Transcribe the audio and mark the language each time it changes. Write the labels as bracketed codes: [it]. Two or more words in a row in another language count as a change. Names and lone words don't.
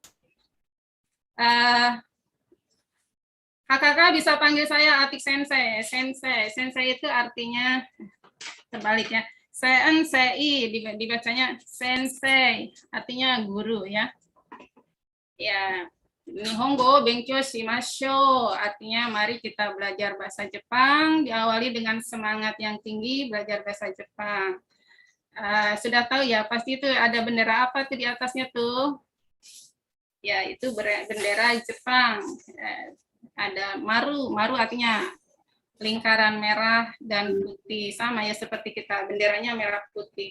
[id] Kakak bisa panggil saya Atik Sensei. Sensei itu artinya sebaliknya. Sensei dibacanya sensei, artinya guru ya. Ya, [ja] 日本語勉強しましょう, [id] artinya mari kita belajar bahasa Jepang, diawali dengan semangat yang tinggi belajar bahasa Jepang. Sudah tahu ya, pasti itu ada bendera apa tuh di atasnya tuh? Ya, itu bendera Jepang. Ada maru artinya lingkaran merah dan putih, sama ya seperti kita, benderanya merah putih.